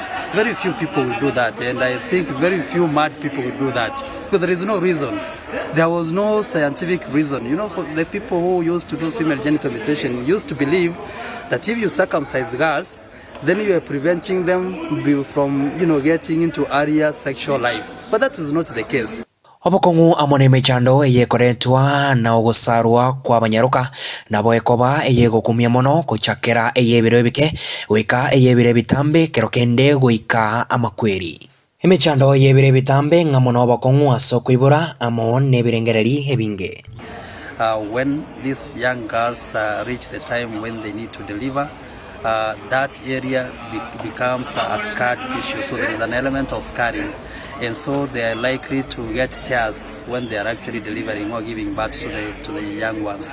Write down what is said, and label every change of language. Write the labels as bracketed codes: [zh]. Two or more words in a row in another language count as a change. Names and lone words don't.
[en] Very few people will do that, and I think very few mad people will do that because there is no reason. There was no scientific reason. You know, for the people who used to do female genital mutilation used to believe that if you circumcise girls, then you are preventing them from, getting into earlier sexual life. But that is not the case. [guz] Obokongu amone mechando eyekoretwa na Ogosarwa kwa abanyaroka nabo ekoba eyegokumia mono kochakera eyebiro bike wika eyebire bitambe kerokende goika amakweri emechando eyebire bitambe ngamono obokongu asoko ibura amo nebirengereri ebinge. [en] When these young girls reach the time when they need to deliver, that area becomes a scarred tissue, so there is an element of scarring, and so they are likely to get tears when they are actually delivering or giving birth to the young ones.